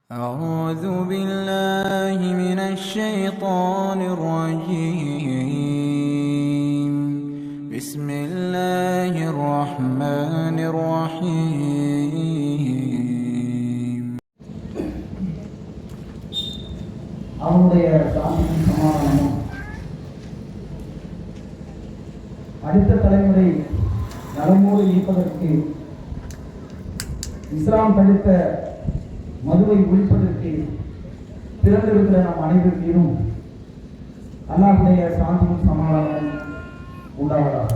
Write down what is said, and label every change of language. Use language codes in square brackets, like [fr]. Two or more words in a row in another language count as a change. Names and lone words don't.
[ar] أعوذ بالله من الشيطان الرجيم. بسم الله الرحمن الرحيم. [ta] அவனுடைய சாந்தியும் சமாதானமும் அடுத்த தலைமுறை நலமோடு இருப்பதற்கு, இஸ்லாம் தடுத்த மதுவை ஒழிப்பதற்கு பிறந்திருக்கிற நம் அனைவர் மீதும் அல்லாஹ்வுடைய சாந்தியும் சமாதானமும் உண்டாவதாக.